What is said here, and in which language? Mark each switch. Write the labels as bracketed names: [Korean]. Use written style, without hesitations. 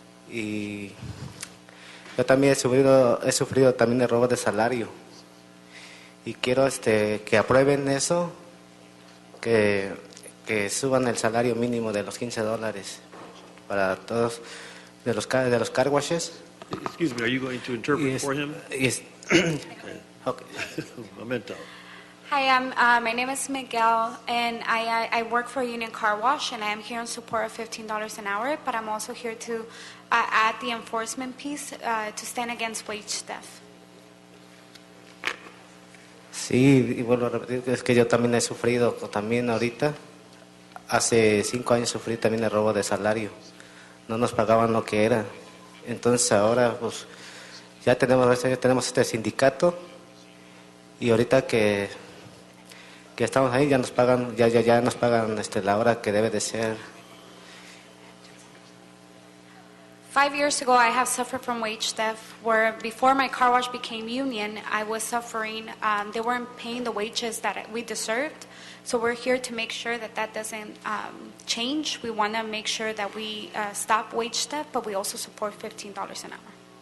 [Spanish] Y yo también he sufrido también el robo de salario. Y quiero que aprueben eso, que suban el salario mínimo de los $15 para todos de los car washes. [English] Excuse me, are you going to interpret for him? Yes. Okay. [Spanish] Momento. [English] Hi, my name is Miguel, and I work for a union car wash, and I am here in support of $15 an hour, but I'm also here to add the enforcement piece to stand against wage theft. [Spanish] Sí, y vuelvo a repetir que es que yo también he sufrido, también ahorita, hace 5 años sufrí también el robo de salario. No nos pagaban lo que era. Entonces ahora pues ya tenemos este sindicato y ahorita que estamos ahí ya nos pagan la hora que debe de ser. [English] 5 years ago, I have suffered from wage theft, where before my car wash became union, I was suffering. They weren't paying the wages that we deserved. So we're here to make sure that doesn't change. We want to make sure that we stop wage theft, but we also support $15 an hour.